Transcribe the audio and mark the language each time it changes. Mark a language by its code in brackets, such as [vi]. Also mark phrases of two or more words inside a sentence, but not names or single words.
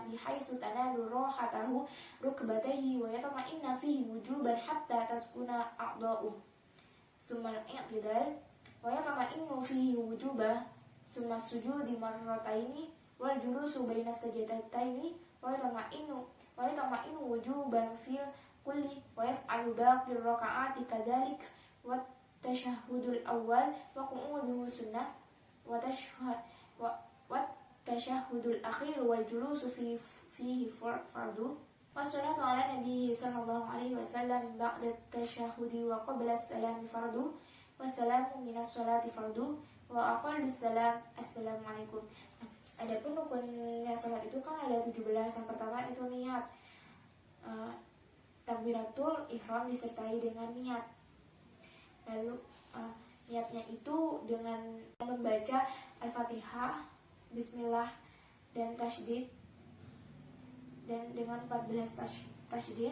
[ar] بحيث تنال راحتاه ركبتيه ويطمئن فيه وجوبا حتى تسكن أعضاؤه، ثم الاعتدال ويطمئن فيه وجوبا، ثم السجود مرتين والجلوس بين السجدتين ويطمئن وجوبا في الكل ويفعل باقي الركعات كذلك والتشهد الأول وقعوده سنة و والتشهد الأخير والجلوس فيه فرض والصلاة على النبي صلى الله عليه وسلم بعد التشهد وقبل السلام فرض والسلام من الصلاة فرض وأقل السلام السلام عليكم. [id] Adapun rukunnya sholat itu kan ada 17. Yang pertama itu niat. [ar] تكبيرة الإحرام [id] disertai dengan niat. Lalu niatnya itu dengan membaca Al-Fatihah, Bismillah dan tasydid, dan dengan 14 tasydid.